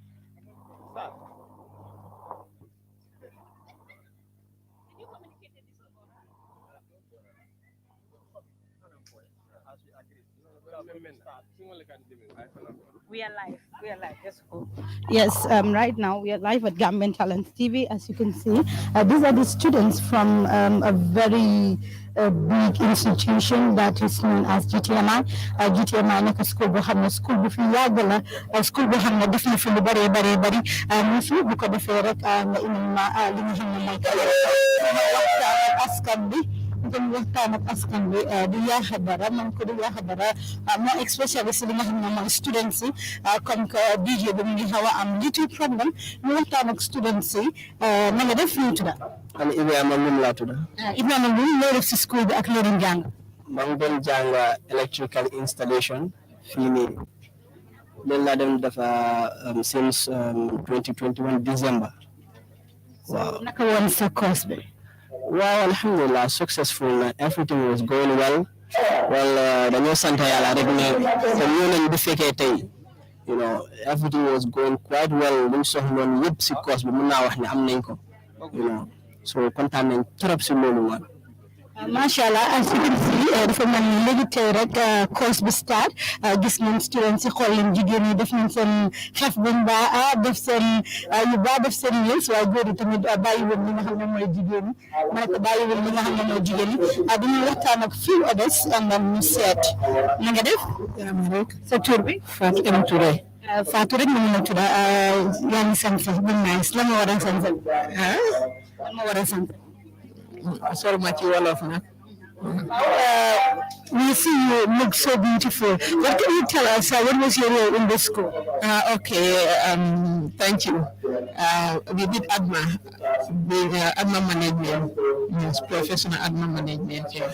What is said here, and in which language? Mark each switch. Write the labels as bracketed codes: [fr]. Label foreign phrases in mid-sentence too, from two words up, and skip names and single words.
[en] We are live. Let's go. Yes, right now we are live at Gambian Talent TV. As you can see, these are the students from a very big institution that is known as GTMI. [wo] GTMI nekk school boo xam ne school bu fi yàgg la school boo xam ne def na fi lu bari mu fi bu ko defee rek nga indi ma li nga xam ne mooy askan bi. Ngeen waxtaan ak askan bi di yaaxa dara man ko di yaaxa dara [en] more especially [wo] si li nga xam ne mooy students yi [fr] comme que [wo] DJ bi mu ngi xaw a am [en] little problem [wo] ñu waxtaan ak students yi na nga def ñu tudda man Ibrahima Loum laa tudda Ibrahima Loum loo def si school bi ak loo doon jàng maa ngi doon jàng [en] electrical installation [wo] fii nii loolu laa dem dafa [en] since 2021 December [wo] waaw naka woon sa course bi [en] Well, alhamdulillah, successful. Everything was going well. Well, [wo] dañoo sant Yàlla rek ne comme ñoo nañ bu fekkee tey [en] you know everything was going quite well. [wo] Luñ soxloon yëpp si course bi mën naa wax ne am nañ ko [en] you know [wo] so kontaan nañ trop si loolu man. [en] Mashallah, as you can see, [wo] dafa mel ni léegi tey rek course bi start gis nañ students yi xool leen jigéen ñi def nañ seen xef buñ baa def seen yu baa def seen yëls waaye góor yi tamit bàyyiwul li nga xam ne mooy jigéen ñi ma ne ko bàyyiwul li nga xam ne mooy jigéen ñi dañuy waxtaan ak [en] few others and then [wo] ñu seet na nga def sa tur bi Fatou M Touré. Fatou rek ñu ngi tudd yaa ngi sant bu nice la ma war a sant la ma war a sant [en] Sorry, Machi Wolof nag. We see you look so beautiful. What can you tell us? What was your role in this school? Thank you. We did ADMA, ADMA management, yes, professional ADMA management here.